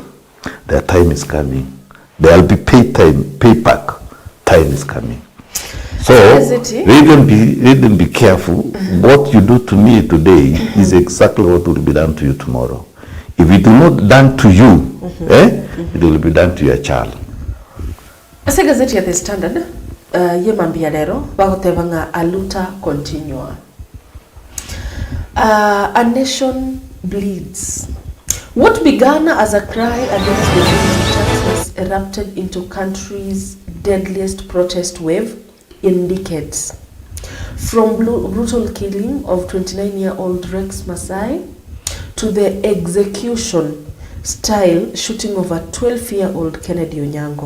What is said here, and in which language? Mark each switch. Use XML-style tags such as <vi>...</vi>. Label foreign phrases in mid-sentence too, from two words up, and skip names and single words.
<en>Their time is coming. There will be payback. Time is coming. So let them be careful. What you do to me today is exactly what will be done to you tomorrow. If it is not done to you, it will be done to your child.</en> <guz>Ase gazeti ya The Standard ye mambia lero bagotebanga</guz> <pt>aluta continua.</pt> <en>A nation bleeds. What began as a cry against the tax has erupted into country's deadliest protest wave in decades. From brutal killing of 29-year-old Rex Masai to the execution-style shooting of a 12-year-old Kennedy Onyango.</en>